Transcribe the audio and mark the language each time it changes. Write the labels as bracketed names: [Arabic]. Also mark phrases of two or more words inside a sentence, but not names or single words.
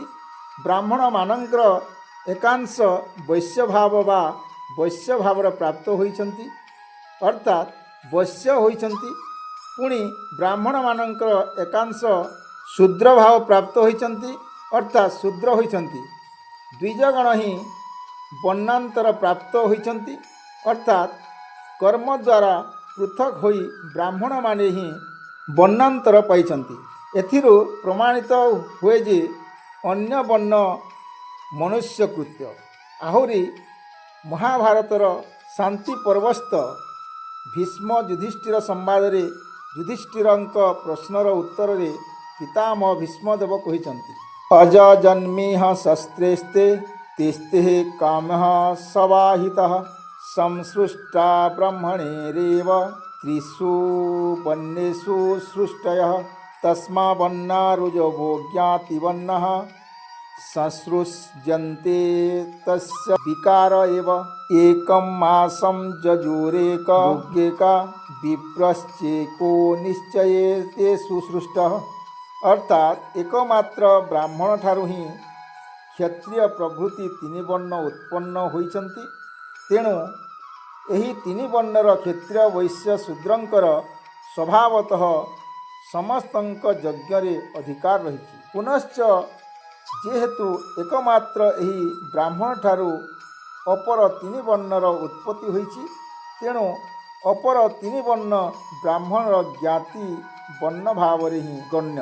[Odia] ବ୍ରାହ୍ମଣମାନଙ୍କର ଏକାଂଶ ବୈଶ୍ୟ ଭାବ ବା ବୈଶ୍ୟ ଭାବର ପ୍ରାପ୍ତ ହୋଇଛନ୍ତି, ଅର୍ଥାତ୍ ବୈଶ୍ୟ ହୋଇଛନ୍ତି। ପୁଣି ବ୍ରାହ୍ମଣମାନଙ୍କର ଏକାଂଶ ଶୂଦ୍ର ଭାବ ପ୍ରାପ୍ତ ହୋଇଛନ୍ତି, ଅର୍ଥାତ୍ ଶୂଦ୍ର ହୋଇଛନ୍ତି। ଦ୍ୱିଜଗଣ ହିଁ ବର୍ଣ୍ଣାନ୍ତର ପ୍ରାପ୍ତ ହୋଇଛନ୍ତି, ଅର୍ଥାତ୍ କର୍ମ ଦ୍ୱାରା ପୃଥକ ହୋଇ ବ୍ରାହ୍ମଣ ମାନେ ହି ବର୍ଣ୍ଣାନ୍ତର ପାଇଛନ୍ତି। ଏଥିରୁ ପ୍ରମାଣିତ ହୁଏ ଯେ ଅନ୍ୟ ବର୍ଣ୍ଣ ମନୁଷ୍ୟ କୃତ୍ୟ। ଆହୁରି ମହାଭାରତର ଶାନ୍ତି ପର୍ବସ୍ଥ ଭୀଷ୍ମ ଯୁଧିଷ୍ଠିର ସମ୍ବାଦରେ ଯୁଧିଷ୍ଠିରଙ୍କ ପ୍ରଶ୍ନର ଉତ୍ତରରେ ପିତାମହ ଭୀଷ୍ମଦେବ କହିଛନ୍ତି, [Sanskrit] ଅଜଜନ୍ମିହ ଶସ୍ତ୍ରେସ୍ତେ ତେସ୍ତେ କାମଃ ସବାହିତଃ ସଂସୃଷ୍ଟା ବ୍ରହ୍ମଣେରେବ त्रिषु वर्णेषु सृष्टयः तस्मा वर्णारुजवो ज्ञातिवर्णः संसृज्यन्ते तस्य विकार एव एकं मासं जजुरेका विप्रश्चेको निश्चये ते सुसृष्टः। [Odia] ଅର୍ଥାତ ଏକମାତ୍ର ବ୍ରାହ୍ମଣ ଠାରୁ ହି କ୍ଷତ୍ରିୟ ପ୍ରଭୃତି ତିନି ବର୍ଣ୍ଣ ଉତ୍ପନ୍ନ ହୋଇଛନ୍ତି। तेणु ଏହି ତିନି ବର୍ଣ୍ଣର କ୍ଷତ୍ରିୟ ବୈଶ୍ୟ ଶୂଦ୍ରଙ୍କର ସ୍ୱଭାବତଃ ସମସ୍ତଙ୍କ ଯଜ୍ଞରେ ଅଧିକାର ରହିଛି। ପୁନଶ୍ଚ ଯେହେତୁ ଏକମାତ୍ର ଏହି ବ୍ରାହ୍ମଣ ଠାରୁ ଅପର ତିନି ବର୍ଣ୍ଣର ଉତ୍ପତ୍ତି ହୋଇଛି, ତେଣୁ ଅପର ତିନି ବର୍ଣ୍ଣ ବ୍ରାହ୍ମଣର ଜ୍ଞାତି ବର୍ଣ୍ଣ ଭାବରେ ହିଁ ଗଣ୍ୟ।